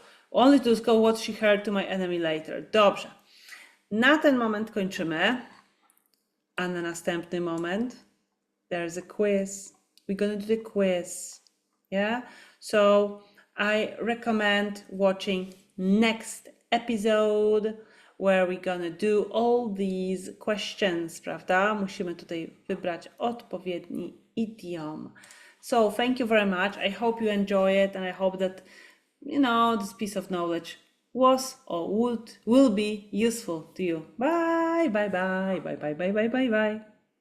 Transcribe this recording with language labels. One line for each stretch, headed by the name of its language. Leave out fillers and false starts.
English: Only to disclose what she heard to my enemy later.
Polish: Dobrze. Na ten moment kończymy. A na następny moment
English: there's a quiz. We're going to do the quiz. Yeah? So I recommend watching next episode where we're going to do all these questions, prawda?
Polish: Musimy tutaj wybrać odpowiedni idiom.
English: So thank you very much. I hope you enjoy it and I hope that, this piece of knowledge was or will be useful to you. Bye, bye, bye, bye, bye, bye, bye, bye, bye.